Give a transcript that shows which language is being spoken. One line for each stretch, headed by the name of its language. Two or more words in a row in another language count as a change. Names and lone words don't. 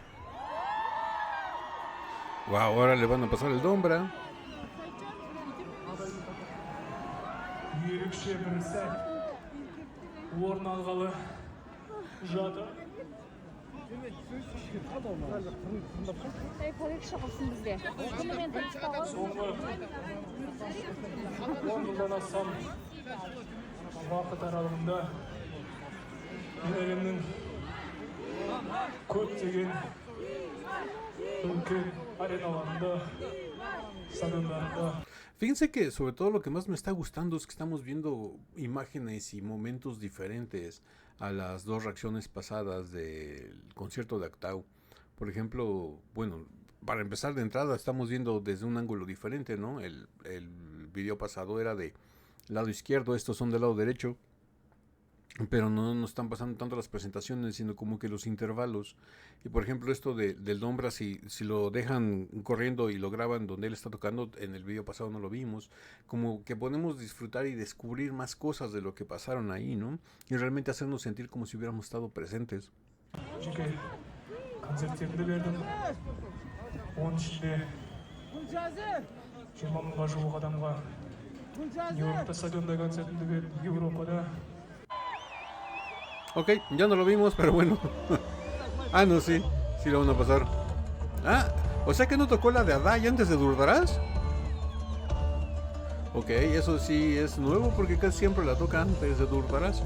Spanish: Wow, ahora le van a pasar el Dombra.
Kazakh: Ерекше бір сәт орын алғалы жатыр. Полиция қалсын бізде. Бұнымен таныстауға. Соңғы 10 жылдан астам уақыт аралығында мен әлемнің көптеген үлкен ареналарында, стадиондарында.
Spanish: Fíjense que sobre todo lo que más me está gustando es que estamos viendo imágenes y momentos diferentes a las dos reacciones pasadas del concierto de Actau. Por ejemplo, bueno, para empezar de entrada estamos viendo desde un ángulo diferente, ¿no? El video pasado era de lado izquierdo, estos son del lado derecho. Pero no nos están pasando tanto las presentaciones, sino como que los intervalos. Y por ejemplo esto del Dombra, si lo dejan corriendo y lo graban donde él está tocando, en el video pasado no lo vimos, como que podemos disfrutar y descubrir más cosas de lo que pasaron ahí, ¿no? Y realmente hacernos sentir como si hubiéramos estado presentes.
Kazakh: жеке концерттерімді бердім. Оның ішінде 20 мыңға жуық адамға Нью-Йоркта стадионда концертімді бердім, Еуропада.
Spanish: Ok, ya no lo vimos, pero bueno. Ah, no, sí, sí lo van a pasar. Ah, o sea que no tocó la de Adai antes de Durdarás. Ok, eso sí es nuevo porque casi siempre la toca antes de Durdarás.